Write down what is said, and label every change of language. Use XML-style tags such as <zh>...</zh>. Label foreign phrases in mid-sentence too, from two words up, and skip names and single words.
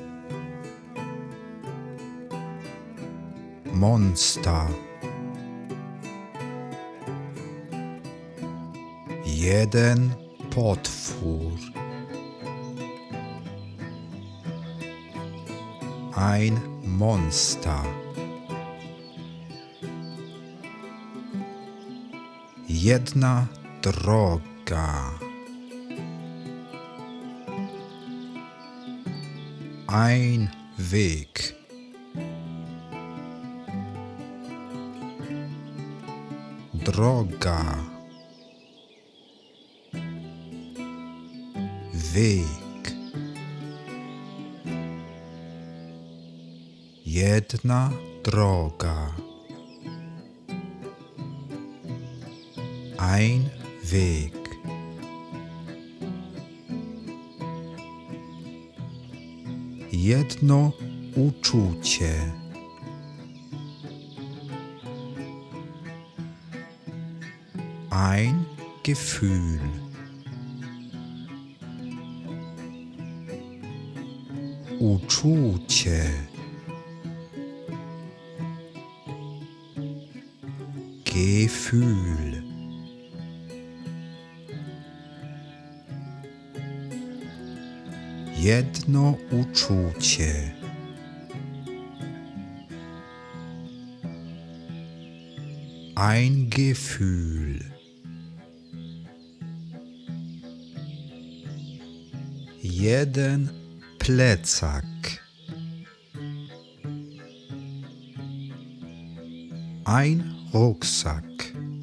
<de>Monster.</de> <pl>Jeden potwór.</pl> <de>Ein Monster.</de> <pl>Jedna droga.</pl> <de>Ein Weg.</de> <pl>Droga.</pl> <de>Weg.</de> <pl>Jedna droga.</pl> <de>Ein Weg.</de> <pl>Jedno uczucie.</pl> <de>Ein Gefühl.</de> <pl>Uczucie.</pl> <de>Gefühl.</de> <pl>Jedno uczucie.</pl> <de>Ein Gefühl.</de> <pl>Jeden plecak.</pl> <de>Ein Rucksack.</de>